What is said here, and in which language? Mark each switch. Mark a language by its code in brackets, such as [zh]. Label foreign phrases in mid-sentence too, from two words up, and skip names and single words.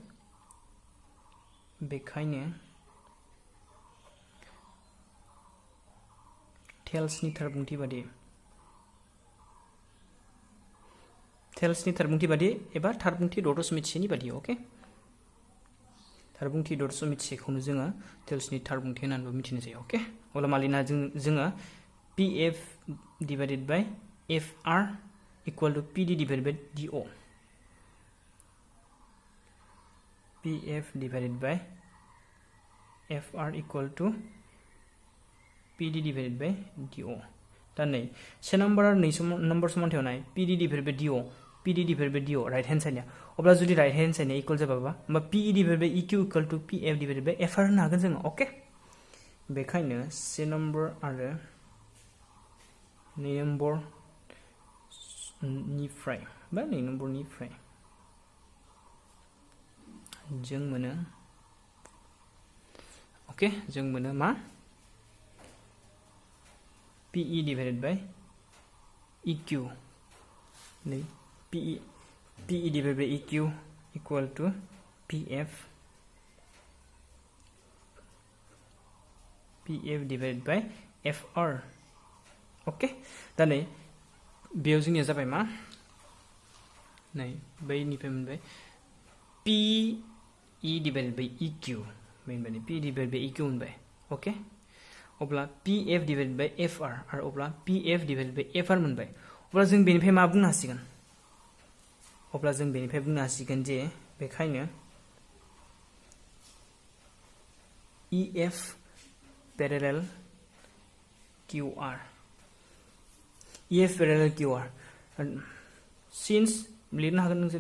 [brx] बेखायनो टेल्सनि थारबुंथि बादि एबा थारबुंथि दशमिक सेनि बादि ओके थारबुंथि दशमिक सेखौनो जोङो टेल्सनि थारबुंथि होननानैबो मिथिनाय जायो ओके अब्ला मालिना जोङो [en] PF divided by FR equal to PD divided by DO PF divided by FR equal to PD divided by DO [brx] दा नै से नम्बर आरो 2 नम्बर समानथायाव नाय [en] PD divided by DO right hand side [brx] अब्ला जुदि [en] right hand side equal [brx] जाबाबा होमबा [en] PE divided by EQ equal to PF divided by FR [brx] होनो हागोन जों ओके बेखायनो से नम्बर आरो 2 नम्बरनिफ्राय जों मोनो ओके जों मोनो मा [en] PE divided by EQ नै PE divided by EQ equal to PF divided by FR [brx] ओके दा नै बेयाव जोंनिया जाबाय मा नै बैनिफ्राय मोनबाय [en] PE divided by EQ [brx] मोनबाय [en] PE divided by EQ [brx] मोनबाय ओके अब्ला [en] PF divided by FR [brx] आरो अब्ला [en] PF divided by FR [brx] मोनबाय अब्ला जों बेनिफ्राय मा बुंनो हासिगोन जे बेखायनो [en] EF parallel QR since [brx] लिरनो हागोन नोंसोर